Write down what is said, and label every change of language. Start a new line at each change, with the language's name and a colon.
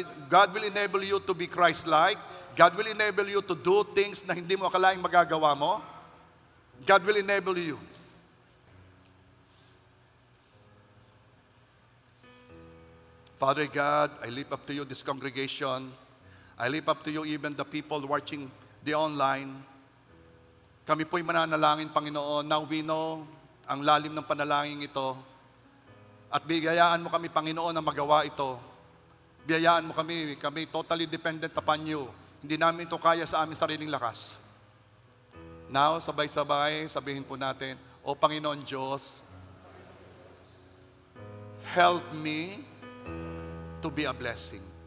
English: God will enable you to be Christ-like. God will enable you to do things
Filipino: na hindi mo akalaing magagawa mo.
English: God will enable you. Father God, I lift up to you this congregation. I lift up to you even the people watching the online.
Filipino: Kami po'y mananalangin, Panginoon.
English: Now we know
Filipino: ang lalim ng panalangin ito. At bigayaan mo kami, Panginoon, na magawa ito. Biyayaan mo kami
English: totally dependent upon you.
Filipino: Hindi namin ito kaya sa aming sariling lakas. Now, sabay-sabay, sabihin po natin, O Panginoon Diyos,
English: help me to be a blessing.